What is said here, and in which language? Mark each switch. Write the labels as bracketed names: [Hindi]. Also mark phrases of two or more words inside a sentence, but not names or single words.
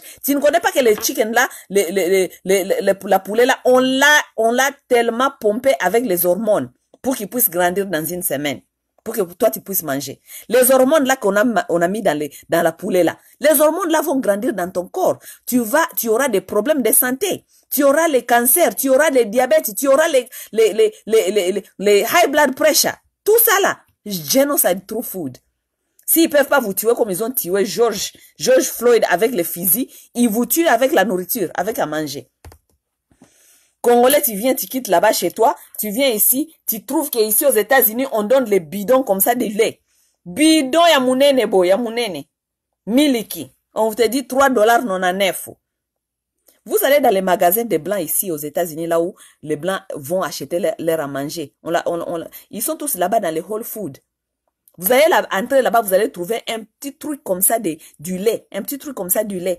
[French] Tu ne connais pas que les chicken là, la poulet là, on l'a tellement pompé avec les hormones pour qu'ils puissent grandir dans une semaine. Pour que toi tu puisses manger. Les hormones là qu'on a mis dans la poulet là, les hormones là vont grandir dans ton corps. Tu auras des problèmes de santé. Tu auras les cancers, tu auras les diabètes, tu auras les [English] high blood pressure. [French] Tout ça là, [English] genocide through food. [French] S'ils peuvent pas vous tuer comme ils ont tué George Floyd avec les fusils, ils vous tuent avec la nourriture, avec à manger. Congolais, tu viens, tu quittes là-bas chez toi, tu viens ici, tu trouves qu'ici aux États-Unis, on donne les bidons comme ça de lait. [Lingala] Bidon ya munene bo, ya munene. [French] Miliki. On te dit $3,99. Vous allez dans les magasins des Blancs ici aux États-Unis, là où les Blancs vont acheter leur à manger. Ils sont tous là-bas dans les Whole Foods. Vous allez entrer là-bas, vous allez trouver un petit truc comme ça du lait. Un petit truc comme ça du lait.